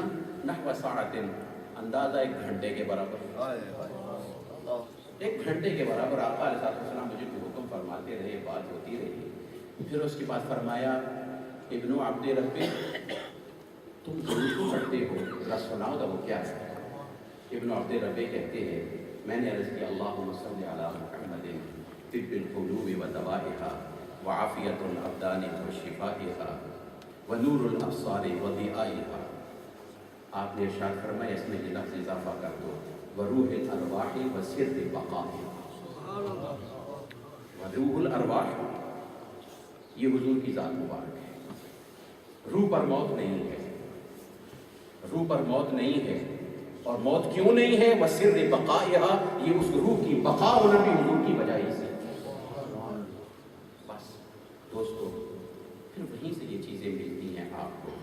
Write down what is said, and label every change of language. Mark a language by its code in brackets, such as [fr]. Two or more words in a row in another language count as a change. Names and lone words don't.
[ar] نحو ساعت، [ur] اندازہ ایک گھنٹے کے برابر، ایک گھنٹے کے برابر آقا علیہ السلام مجھے حکم فرماتے رہے، بات ہوتی رہی۔ پھر اس کے بعد فرمایا ابن عبد ربی، تم درود پڑھتے ہو، ذرا سناؤ تو وہ کیا ہے؟ ابن عبد ربی کہتے ہیں میں نے عرض کیا [ar] اللہم صلی علی محمد طب القلوب و دوائها وعافیت الابدان و شفائها ونور الابصار و ضیائها۔ [ur] آپ نے ارشاد فرمایا اس میں یہ لفظ اضافہ کر دو، [ar] وروح الارواح و سر بقائها۔ وروح الارواح، [ur] یہ حضور کی ذات مبارک ہے، روح پر موت نہیں ہے، روح پر موت نہیں ہے، اور موت کیوں نہیں ہے؟ [ar] وسر بقائها، [ur] یہ اس روح کی بقا ہونا بھی حضور کی وجہ سے۔ بس دوستو، پھر وہیں سے یہ چیزیں ملتی ہیں آپ کو۔